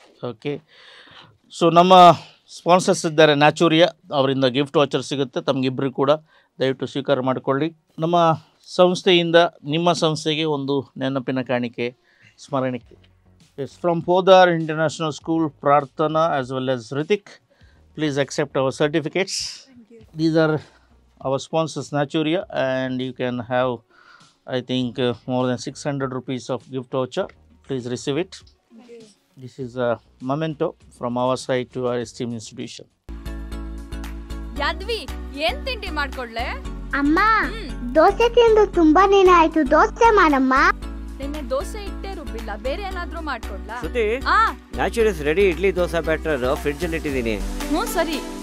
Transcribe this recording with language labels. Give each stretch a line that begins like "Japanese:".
Kannada: Okay, so ನಮ್ಮ sponsors ಇದ್ದಾರೆ Naturia, ಅವರಿಂದ ಗಿಫ್ಟ್ ವಾಚರ್ ಸಿಗುತ್ತೆ ತಮಗಿಬ್ಬರು ಕೂಡ, ದಯವಿಟ್ಟು ಸ್ವೀಕಾರ ಮಾಡಿಕೊಳ್ಳಿ. ನಮ್ಮ ಸಂಸ್ಥೆಯಿಂದ ನಿಮ್ಮ ಸಂಸ್ಥೆಗೆ ಒಂದು ನೆನಪಿನ ಕಾಣಿಕೆ, ಸ್ಮರಣಿಕೆ.
English: It's from Podar international school, Prarthana as well as Ritik. Please accept our certificates. These are our sponsors Naturia, and you can have, I think, more than 600 rupees of gift voucher. Please receive it. This is a memento from our side to our esteemed institution.
Kannada: Yadvi, ಏನ್ ತಿಂಡಿ ಮಾಡ್ಕೊಡ್ಲೆ? ಅಮ್ಮ, ದೋಸೆ ತಿಂದು ತುಂಬಾ ದಿನ ಆಯ್ತು, ದೋಸೆ ಮಾಡಮ್ಮ. ನಿನ್ನೆ ದೋಸೆ ಇಟ್ಟೇ ರುಬ್ಬಿಲ್ಲ, ಬೇರೆ ಏನಾದ್ರೂ ಮಾಡ್ಕೊಡ್ಲಾ? ಸುತಿ, naturals ready idli dosa batter fridge ಅಲ್ಲಿ ಇಟ್ಟಿದ್ದೀನಿ. ಸರಿ.